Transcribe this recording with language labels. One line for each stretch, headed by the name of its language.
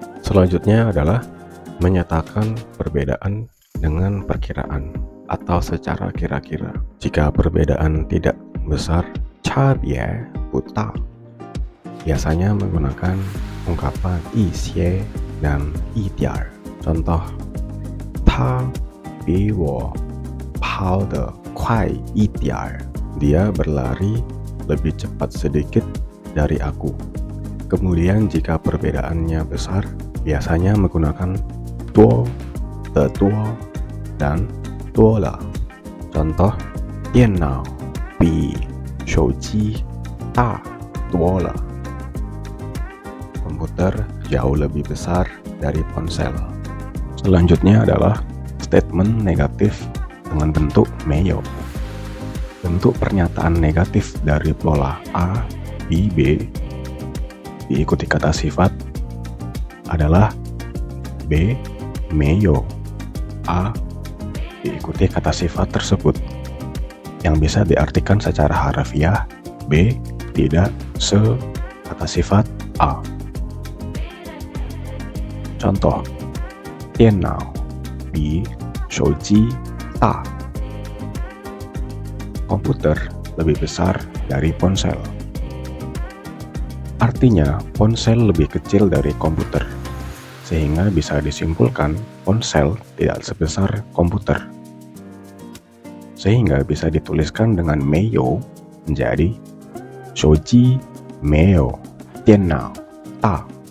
Indonesian: Selanjutnya adalah menyatakan perbedaan dengan perkiraan atau secara kira-kira. Jika perbedaan tidak besar,
Chinese: 差别不大,
Indonesian: biasanya menggunakan ungkapan 一些 dan 一点.
Chinese: Contoh, 他比我跑得快一点.
Indonesian: Dia berlari lebih cepat sedikit dari aku. Kemudian jika perbedaannya besar, biasanya menggunakan 多的多 dan 多了.
Chinese: Contoh, 电脑比手机大多了.
Indonesian: Komputer jauh lebih besar dari ponsel. Selanjutnya adalah statement negatif dengan bentuk 没有. Bentuk pernyataan negatif dari pola A, B, B diikuti kata sifat adalah B 没有 A diikuti kata sifat tersebut, yang bisa diartikan secara harfiah B tidak se kata sifat A.
Chinese: Contoh, 电脑比手机大.
Indonesian: Komputer lebih besar dari ponsel. Artinya, ponsel lebih kecil dari komputer, sehingga bisa disimpulkan ponsel tidak sebesar komputer. Sehingga bisa dituliskan dengan Meiyo menjadi
Chinese: 手机没有电脑大.